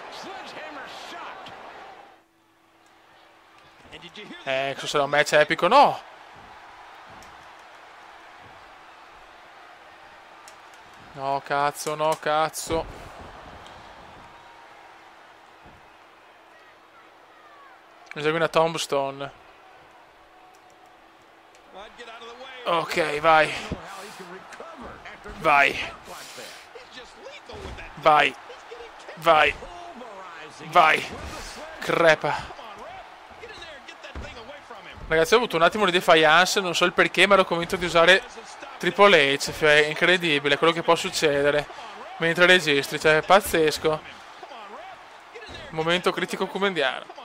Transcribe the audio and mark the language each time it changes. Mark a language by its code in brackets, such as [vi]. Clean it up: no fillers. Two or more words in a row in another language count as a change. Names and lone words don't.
[it] Questo sarà un match epico, no? No, cazzo, no, cazzo. Esegui una tombstone. Ok, vai. Vai. Vai. Vai. Vai. Crepa. Ragazzi, ho avuto un attimo di defiance, non so il perché, ma ero convinto di usare Triple H, è incredibile quello che può succedere mentre registri, cioè è pazzesco. Momento critico kumendiano.